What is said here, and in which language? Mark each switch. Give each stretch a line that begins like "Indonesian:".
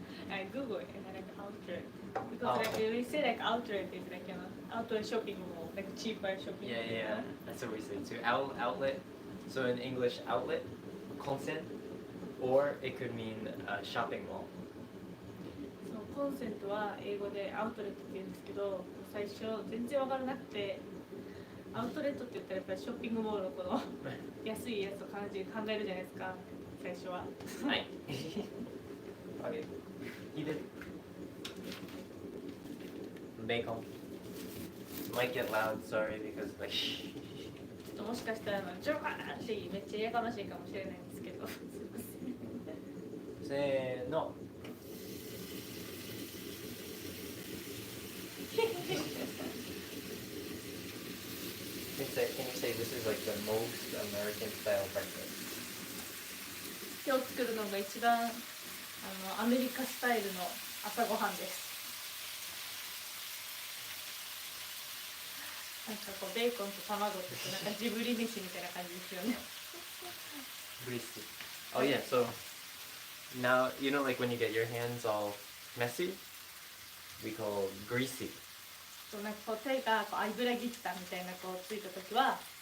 English: I Google it and I like outlet because like we say like outlet is like outlet shopping mall, like cheaper shopping. Yeah. That's what we say too. Outlet. So in English, outlet, consent, or it could mean a shopping mall.
Japanese: そうコンセントは英語でアウトレットって言うんですけど、最初全然わからなくて、アウトレットって言ったらやっぱりショッピングモールのこの安いやつを考えるじゃないですか最初は。はい。
English: Okay. Eat it. Bacon. Might get loud, sorry, because like.
Japanese: ちょっともしかしたらジョカーってめっちゃやかましいかもしれないんですけどすいません。せーの。
English: Can you say this is like the most American style breakfast?
Japanese: 今日作るのが一番アメリカスタイルの朝ごはんです。なんかこうベーコンと卵ってなんかジブリ飯みたいな感じですよね。
English: Greasy. Oh yeah, so now you know like when you get your hands all messy, we call greasy.
Japanese: そうなんかこう手がこう油ぎったみたいなこうついた時は